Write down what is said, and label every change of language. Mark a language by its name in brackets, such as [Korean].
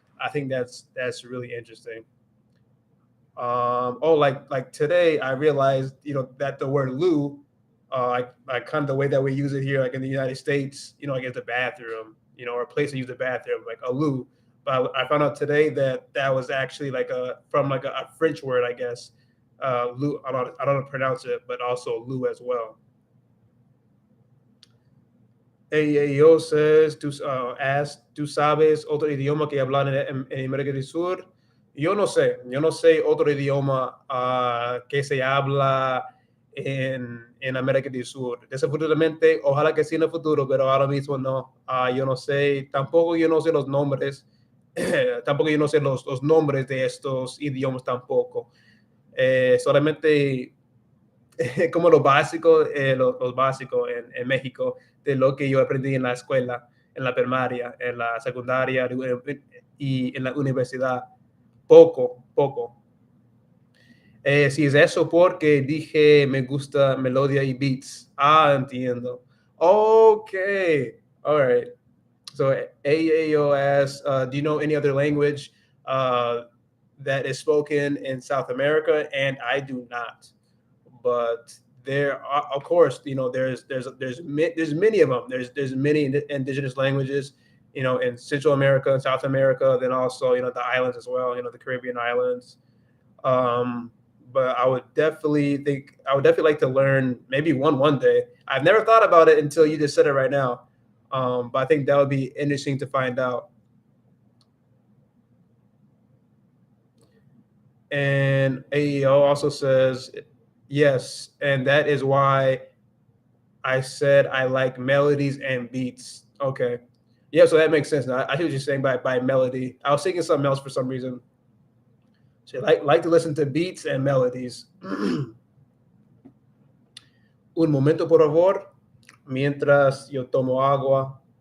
[English] I think that's really interesting. Oh, like today I realized that the word loo, like kind of the way that we use it here, like in the United States, like at the bathroom, or a place to use the bathroom, like a loo. But I found out today that that was actually like from like a French word, I guess. Loo, I don't know how to pronounce it, but also loo as well. AAO says, [Spanish] ¿tú sabes otro idioma que hablan en América del Sur? Yo no sé otro idioma que se habla en América del Sur. Desafortunadamente, ojalá que sí en el futuro, pero ahora mismo no. Yo no sé, tampoco yo no sé los nombres, tampoco yo no sé los nombres de estos idiomas tampoco. Solamente como lo básico, los básicos en México de lo que yo aprendí en la escuela, en la primaria, en la secundaria y en la universidad. Poco, poco. Si es eso porque dije me gusta melodia y beats. Entiendo. [English] Okay. All right. So AAO asks, do you know any other language uh, that is spoken in South America? And I do not. But there are, of course, there's many of them. There's many indigenous languages, in Central America and South America. Then also, the islands as well. The Caribbean islands. Um, but I would definitely like to learn maybe one day. I've never thought about it until you just said it right now. But I think that would be interesting to find out. And AEO also says, yes, and that is why I said I like melodies and beats. Okay. Yeah, so that makes sense now. I hear what you're saying by melody. I was thinking something else for some reason. So like to listen to beats and melodies. [Spanish] Un momento, por favor, mientras yo tomo agua.